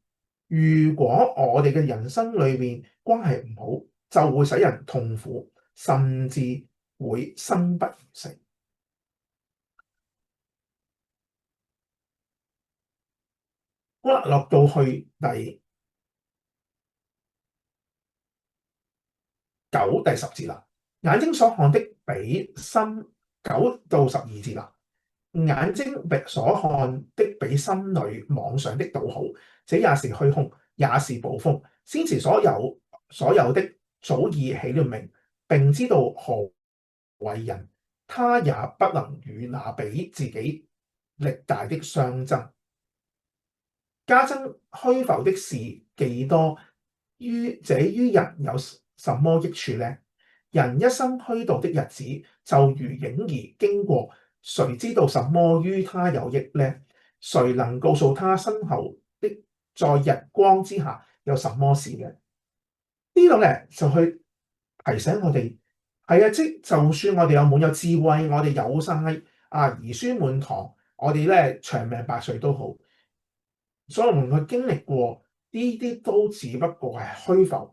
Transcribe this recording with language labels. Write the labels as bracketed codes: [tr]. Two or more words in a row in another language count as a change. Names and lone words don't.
[yue] 如果我哋嘅人生裏邊關係唔好，就會使人痛苦，甚至會生不如死。好啦，落到去第9、第10 節啦。眼睛所看的比心9到12節啦。眼睛所看的比心裏妄想的倒好，這也是虛空，也是捕風。先前所有的早已起了名，並知道何為人，他也不能與那比自己力大的相爭。加增虛浮的事既多，於人有什麼益處呢？人一生虛度的日子，就如影兒經過，誰知道什麼於他有益呢？誰能告訴他身後的在日光之下有什麼事呢？呢度咧就去提醒我哋，係啊，即就算我哋滿有智慧，我哋有晒兒孫滿堂，我哋咧長命百歲都好，所羅門去經歷過呢啲都只不過係虛浮。